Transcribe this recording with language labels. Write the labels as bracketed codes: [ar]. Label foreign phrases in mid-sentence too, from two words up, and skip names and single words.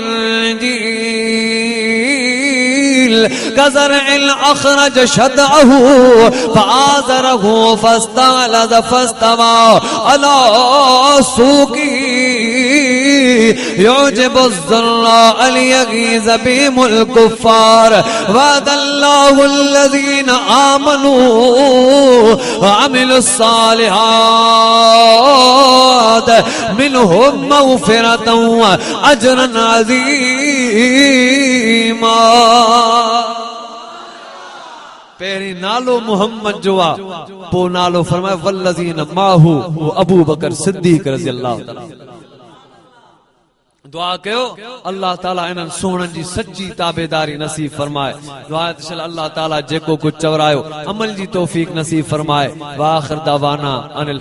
[ar] إنجيل كزرع أخرج شطأه فآزره فاستغلظ فاستوى على سوقه يعجب الزراع ليغيظ بهم الكفار وعد الله الذين آمنوا وعملوا الصالحات منهم مغفرة وأجرا عظيما [sd] पहिरीं नालो मुहम्मद जो आहे पोइ नालो फरमाए [ar] والذين معه [sd] अबू बकर सिद्दीक़ [ar] رضي الله تعالى [sd] दुआ कयो [ar] الله تعالى [sd] इन्हनि सोहणनि जी सच्ची ताबेदारी नसीब फरमाए दुआ त [ar] الله تعالى [sd] जेको कुझु चवरायो अमल जी तौफीक नसीब फरमाए [ar] وآخر دعوانا أن